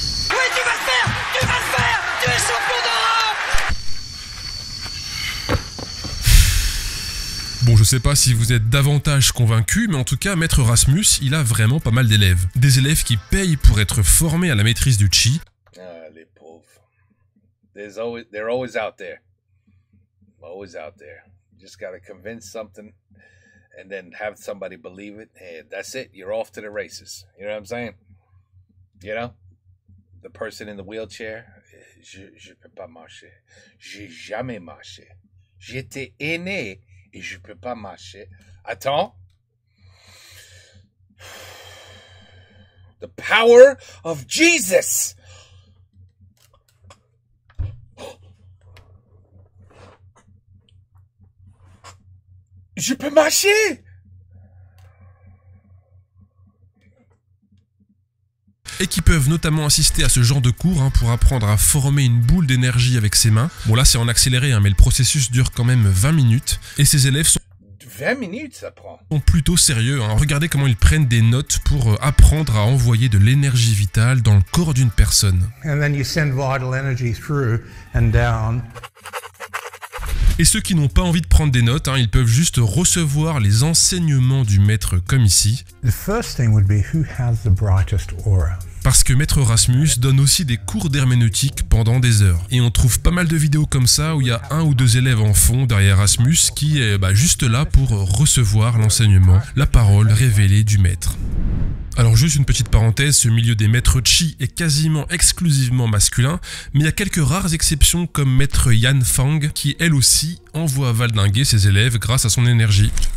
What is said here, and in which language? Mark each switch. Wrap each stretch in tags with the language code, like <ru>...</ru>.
<fr>Oui, tu vas le faire! Tu vas le faire! Tu es champion d'Europe! Bon, je sais pas si vous êtes davantage convaincu, mais en tout cas, Maître Rasmus, il a vraiment pas mal d'élèves. Des élèves qui payent pour être formés à la maîtrise du Qi. Ah, les pauvres.</fr> <en>They're always out there. Always out there. You just gotta convince something. And then have somebody believe it, and that's it. You're off to the races. You know what I'm saying? You know? The person in the wheelchair,</en> <fr>je peux pas marcher. J'ai jamais marché. J'étais né et je peux pas marcher. Attends.</fr> <en>The power of Jesus!</en> <fr>Je peux marcher! Et qui peuvent notamment assister à ce genre de cours pour apprendre à former une boule d'énergie avec ses mains. Bon là c'est en accéléré, mais le processus dure quand même 20 minutes. Et ces élèves sont 20 minutes ça prend. Sont plutôt sérieux. Regardez comment ils prennent des notes pour apprendre à envoyer de l'énergie vitale dans le corps d'une personne.</fr> <en>And then you send vital energy through and down.</en> <fr>Et ceux qui n'ont pas envie de prendre des notes, ils peuvent juste recevoir les enseignements du maître comme ici.</fr> <en>The first thing would be who has the brightest aura.</en> <fr>Parce que Maître Rasmus donne aussi des cours d'herméneutique pendant des heures. Et on trouve pas mal de vidéos comme ça où il y a un ou deux élèves en fond derrière Rasmus qui est juste là pour recevoir l'enseignement, la parole révélée du maître. Alors juste une petite parenthèse, ce milieu des maîtres Qi est quasiment exclusivement masculin, mais il y a quelques rares exceptions comme maître Yan Fang qui elle aussi envoie valdinguer ses élèves grâce à son énergie.</fr>